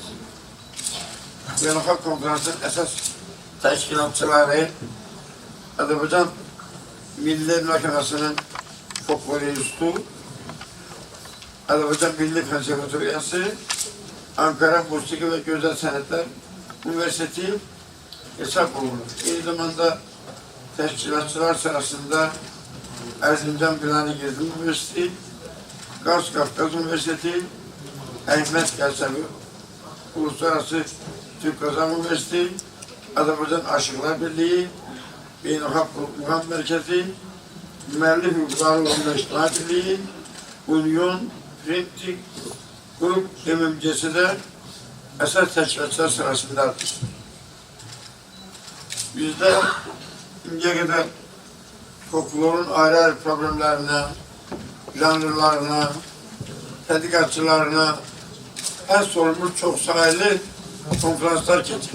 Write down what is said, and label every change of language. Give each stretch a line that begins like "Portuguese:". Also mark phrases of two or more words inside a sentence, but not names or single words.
Azerbaijani: Beynəlxalq konferansın əsas təşkilatçıları Azərbaycan Milli Məhkəməsinin Folklor İnstitutu, Azərbaycan Milli Konservatoriyası, Ankara Musiqi və Gözəl Sənətlər Universiteti hesab olunur. Eyni zamanda təşkilatçılar sırasında Erzincan Bilani Gezdim Üniversitesi, Kars Kafkas Üniversitesi, Əhməd Qəsəvi Uluslararası Türk Kazan Üniversitesi, Azərbaycan Aşıqlar Birliği, Beynəlxalq Muğam Mərkəzi, Müəllif Hüquqları Universitetler Birliği, Union Printing Grup MMC'si de əsas təşkilatçılar sırasındadır. Bizdə indiyə qədər folklorun ayrı-ayrı problemlərinə, janrlarına, tədqiqatçılarına həsr olunmuş çox sayılı konferanslar keçir.